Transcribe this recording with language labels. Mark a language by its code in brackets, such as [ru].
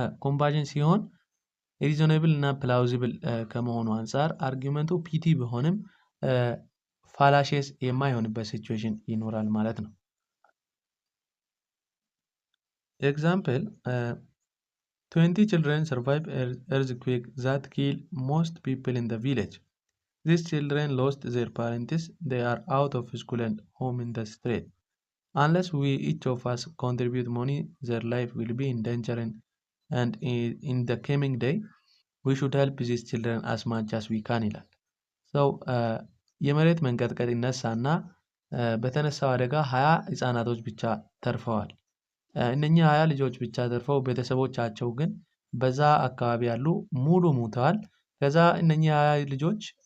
[am] ኮምፓዥን ሲሆን ሪዞኔብል እና ፕላውዚብል ከመሆኑ አንፃር አርጊመንቱ ፒቲ ቢሆንም ፋላሽስ የማይሆንበት ሲቹዌሽን ይኖራል ማለት ነው። ኤግዛምፕል [en] 20 children survive earthquake that kill most people in the village. These children lost their parents. They are out of school and home in the street. Unless we each of us contribute money, their life will be in danger and in the coming day we should help these children as much as we can [am] ይላል። ሰው የመሬት መንቀጥቀጥ ይነሳና በተነሳው አደጋ 20 ህፃናቶች ብቻ ተርፈዋል። እነኚህ 20 ልጆች [en] ብቻ ተርፈው ቤተሰቦቻቸው ግን በዛ አካባቢ ያሉ ሙሉ ሞተዋል። ከዛ እነኚህ 20 ልጆች